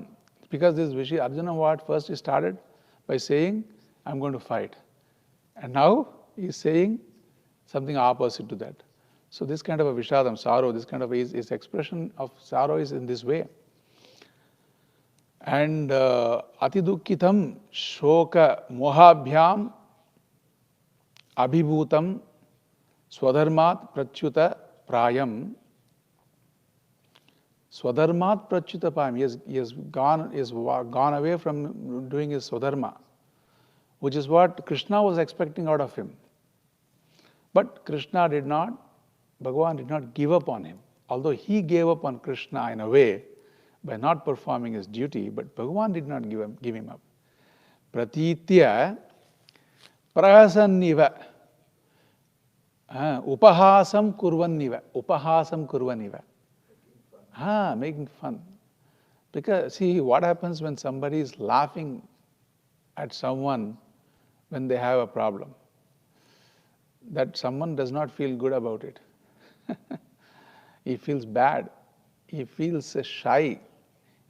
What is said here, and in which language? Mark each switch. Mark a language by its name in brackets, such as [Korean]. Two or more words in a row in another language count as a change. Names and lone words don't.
[English] Because this Arjuna, what first he started by saying, I'm going to fight. And now he is saying something opposite to that. So this kind of a Vishadam, sorrow, this kind of his expression of sorrow is in this way. [Sanskrit] And Atidukkitam Shoka Mohabhyam Abhibhutam Swadharmat Prachyuta Prayam. Swadharmat Prachyuta Prayam. [English] He has gone away from doing his Swadharma, which is what Krishna was expecting out of him. But Krishna did not, Bhagavan did not give up on him. Although he gave up on Krishna in a way by not performing his duty, but Bhagavan did not give him up. [Sanskrit] Pratitya Prahasanniva. Upahasam kurvanniva. Upahasam kurvanniva. [English] Making fun. Because see, what happens when somebody is laughing at someone when they have a problem? That someone does not feel good about it. He feels bad. He feels shy.